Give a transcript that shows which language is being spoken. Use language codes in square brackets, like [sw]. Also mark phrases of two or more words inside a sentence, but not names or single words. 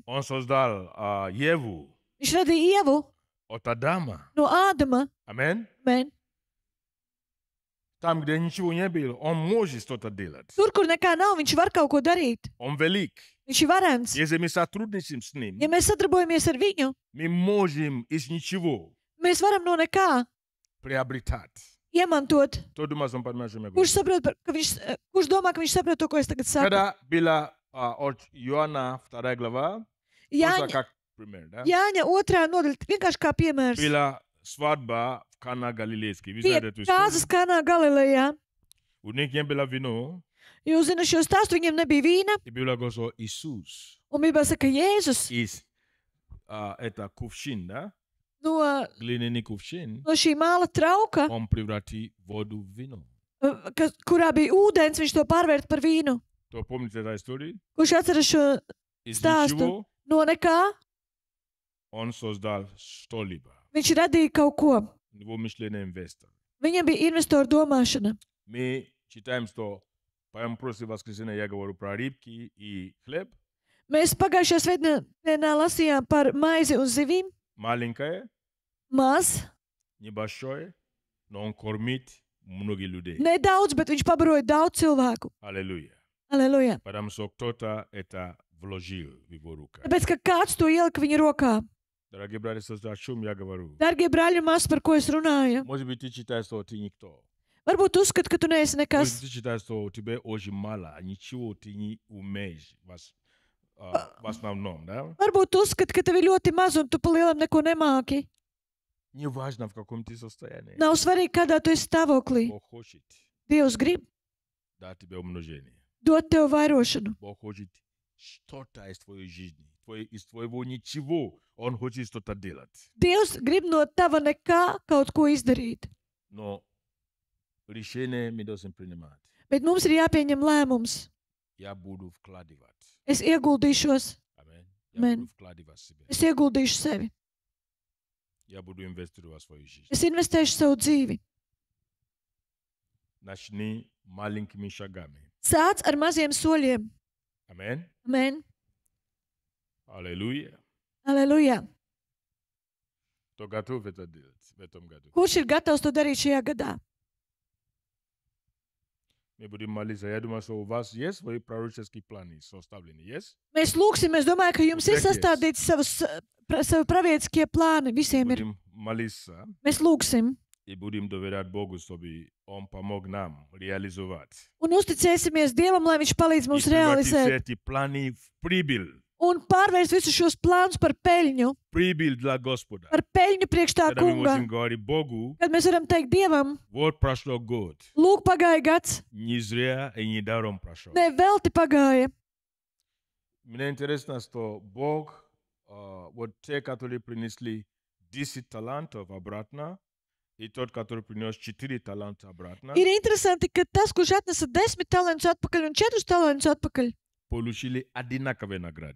[ru] Он создал Еву [lv] Viņš radīja Ievu [ru] от Адама. [lv] no Ādama. [ru] Аминь. [lv] Men. [ru] Там, где ничего не было, он может что-то делать. [lv] Tur, kur nekā nav, viņš var kaut ko darīt. [ru] Он велик. [lv] Viņš ir varants. [ru] Если мы сотрудничаем с ним, [lv] Ja mēs sadarbojamies ar viņu, [ru] мы можем из ничего [lv] mēs varam no nekā [ru] приобретать. [lv] iemantot. [ru] Кто думает, он понимает, что я [lv] Kurš, [ru] говорю? [lv] saprot, ka viņš, kurš domā, ka viņš saprot to, ko es tagad saku? [ru] Когда была от Иоанна 2 глава, просто [lv] Jāņa, [ru] как пример, да? [lv] Jāņa 2. nodaļa, vienkārši kā piemērs. [ru] Была свадьба в Кана Галилейской. Вы [lv] Bija [ru] знаете эту [lv] kāzas [ru] историю? [lv] Kanā Galilejā. [ru] У них не было вино, [lv] Jūs zināt šo stāstu, viņiem nebija vīna. [ru] и было говорено Иисус [lv] Un bija saka, Jēzus [ru] из это кувшин, да? [lv] no, [ru] Глиняный кувшин, [lv] no šī māla trauka, [ru] он превратил воду в вино. [lv] kurā bija ūdens, viņš to pārvērta par vīnu. [ru] Кто помните эту историю? [lv] Kurš atceras šo [ru] Из [lv] stāstu? [ru] ничего [lv] No nekā [ru] он создал что-либо. [lv] viņš radīja kaut ko. [ru] Его мышление инвестор. [lv] Viņam bija investoru domāšana. [ru] Мы читаем, что по прошлое воскресенье я говорю про рыбки и хлеб. [lv] Mēs pagājušajā svētdienā lasījām par maizi un zivīm. [ru] Маленькое, [lv] Maz, [ru] небольшое, но он кормит многих людей. [lv] nedaudz, bet viņš pabaroja daudz cilvēku. [ru] Аллилуйя. [lv] Aleluja. [ru] Потому что кто-то это вложил в его руку. [lv] Tāpēc, ka kāds to ielika viņa rokā. [ru] Дорогие братья и сестры, о чем я говорю? [lv] Dargie brāļi un māsas, par ko es runāju? [ru] Может быть, ты считаешь, что ты никто. [lv] Varbūt uzskati, ka tu neesi [ru] Может быть, [lv] nekas. [ru] ты считаешь, что у тебя очень мало, ничего ты не умеешь в основном, да? [lv] Varbūt tu uzskati, ka tev ir ļoti maz un tu pa lielam neko nemāki. [ru] Неважно, в каком ты состоянии. [lv] Nav svarīgi, kādā tu esi stāvoklī. [ru] Бог хочет [lv] Dievs grib [ru] дать тебе умножение. [lv] dot tev vairošanu. [ru] Бог хочет что-то из твоей жизни. Из твоего ничего Он хочет что-то делать. [lv] Dievs grib no tava nekā kaut ko izdarīt. [ru] Но решение мы должны принимать. [lv] Bet mums ir jāpieņem lēmums. [ru] Я буду вкладывать. [lv] Es ieguldīšos. [ru] Amen. Я [lv] Amen. [ru] буду вкладывать себя. [lv] Es ieguldīšu sevi. [ru] Я буду инвестировать в свою жизнь. [lv] Es investēšu savu dzīvi. [ru] Начни маленькими шагами. [lv] Sāc ar maziem soļiem. Amen. Amen. [ru] Аллилуйя. [lv] Aleluja. [ru] Кто готов это делать в этом году? [lv] Kurš ir gatavs to darīt šajā gadā? [ru] Мы будем молиться. Я думаю, что у вас есть свои пророческие планы составлены. Есть? [lv] Mēs lūgsim, es domāju, ka jums ir Uzreiz. sastādīts savi pravietiskie plāni. Visiem ir. [ru] Будем молиться [lv] Mēs lūgsim [ru] и будем доверять Богу, чтобы Он помог нам реализовать. [lv] un uzticēsimies Dievam, lai Viņš palīdz [ru] И [lv] mums [ru] превратить все [lv] realizēt [ru] эти планы в прибыль. [lv] un pārvērst visus šos plānus par peļņu, [ru] Прибыль для Господа. [lv] par peļņu priekš tā [ru] Когда мы [lv] kunga. [ru] можем говорить Богу, [lv] Kad mēs varam teikt Dievam, [ru] вот прошло год. [lv] lūk, pagāja gads, [ru] Не зря и не даром прошел. [lv] ne velti pagāja. [ru] Мне интересно, что Бог, вот те, которые принесли 10 талантов обратно, и тот, который принес 4 таланта обратно, [lv] Ir interesanti, ka tas, kurš atnesa 10 talantus atpakaļ un 4 talantus atpakaļ, [ru] получили одинаковые награды.